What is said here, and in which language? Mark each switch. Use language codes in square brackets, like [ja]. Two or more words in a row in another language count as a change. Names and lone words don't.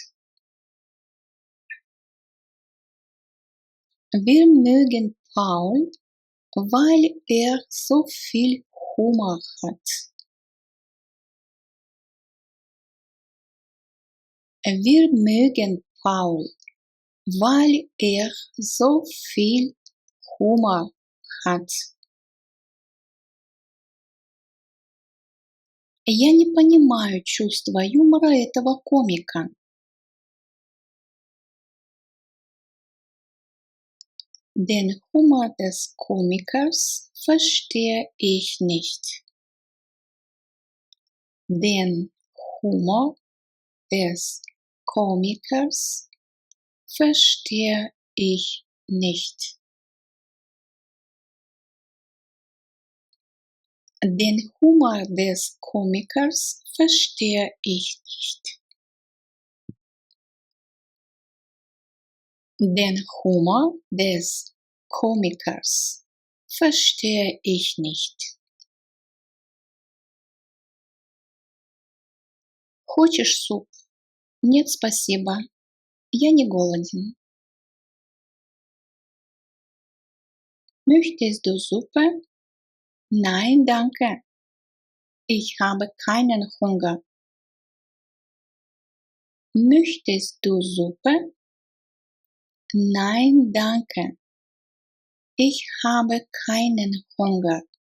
[de] Wir mögen Paul, weil so viel Humor hat. Wir mögen Paul, weil so viel Humor hat. [ru] Я не понимаю чувства юмора этого комика. [de] Den Humor des Komikers verstehe ich nicht. Den Humor des Komikers verstehe ich nicht. Den Humor des Komikers verstehe ich nicht. Den Humor des Komikers verstehe ich nicht. [ru] Хочешь суп? Нет, спасибо. Я не голоден. [de] Möchtest du Suppe? Nein, danke. Ich habe keinen Hunger. Möchtest du Suppe? Nein, danke. Ich habe keinen Hunger.